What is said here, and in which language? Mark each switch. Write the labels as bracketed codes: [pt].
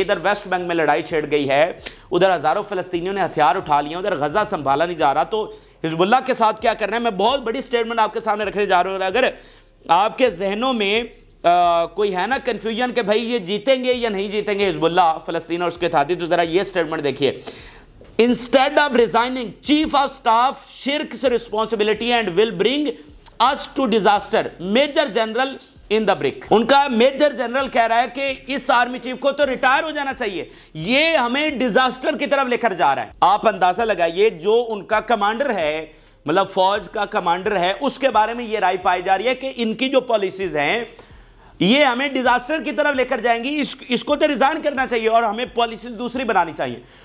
[ur] ادھر waste bank میں لڑائی چھڑ گئی ہے، ادھر ہزاروں فلسطینیوں نے ہتھیار اٹھا لیے، ادھر غزہ سنبھالا نہیں جا رہا، تو حزب اللہ کے ساتھ کیا کرنا ہے. میں بہت بڑی سٹیٹمنٹ آپ کے سامنے رکھنے جا رہا ہوں. اگر آپ کے ذہنوں میں کوئی ہے نا کنفیوژن کہ بھائی یہ جیتیں گے یا نہیں جیتیں گے حزب اللہ فلسطین اور اس کے اتحادی، تو ذرا یہ سٹیٹمنٹ دیکھیے. [en] Instead of resigning, Chief of Staff shirks responsibility and will bring us to disaster. Major General in the brick. [ur] ان کا میجر جنرل کہہ رہا ہے کہ اس آرمی چیف کو تو ریٹائر ہو جانا چاہیے، یہ ہمیں ڈیزاسٹر کی طرف لے کر جا رہا ہے. آپ اندازہ لگائیے جو ان کا کمانڈر ہے، مطلب فوج کا کمانڈر ہے، اس کے بارے میں یہ رائے پائی جا رہی ہے کہ ان کی جو پالیسیز ہیں یہ ہمیں ڈیزاسٹر کی طرف لے کر جائیں گی، اس کو تو ریزائن کرنا چاہیے اور ہمیں پالیسیز دوسری بنانی چاہیے.